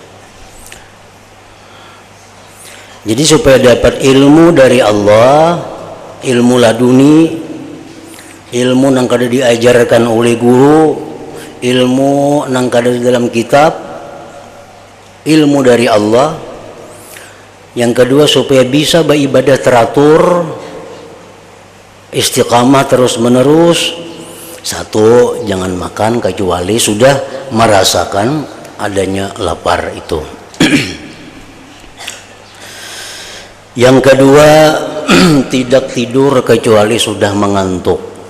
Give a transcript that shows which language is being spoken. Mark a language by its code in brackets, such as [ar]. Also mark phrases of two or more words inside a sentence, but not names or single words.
[bjn] Jadi supaya dapat ilmu dari Allah, ilmu laduni, ilmu nang kada diajarkan oleh guru, ilmu nang kada di dalam kitab, ilmu dari Allah. [id] Yang kedua supaya bisa beribadah teratur, istiqamah terus menerus. 1, jangan makan kecuali sudah merasakan adanya lapar itu. Yang kedua, tidak tidur kecuali sudah mengantuk.